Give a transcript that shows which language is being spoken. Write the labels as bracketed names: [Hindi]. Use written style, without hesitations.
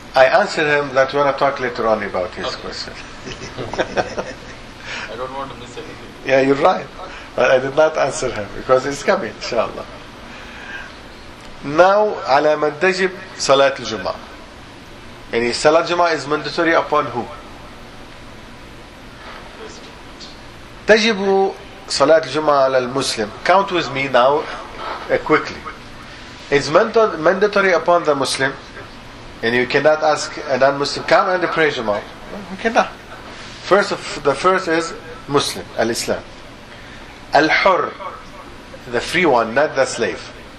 [English] I answered him that we're going to talk later on about his question. I don't want to miss anything. Yeah, you're right. But I did not answer him because it's coming, inshallah. [Arabic] Now, على من تجب صلاة الجمعة. [English] Any صلاة الجمعة is mandatory upon who? [Arabic] تجب صلاة الجمعة على المسلم. [English] Count with me now, quickly. It's mandatory upon the Muslim. And you cannot ask a non-Muslim, come and pray Jumma. You cannot. The first is Muslim, al-Islam. Al-Hur, the free one, not the slave.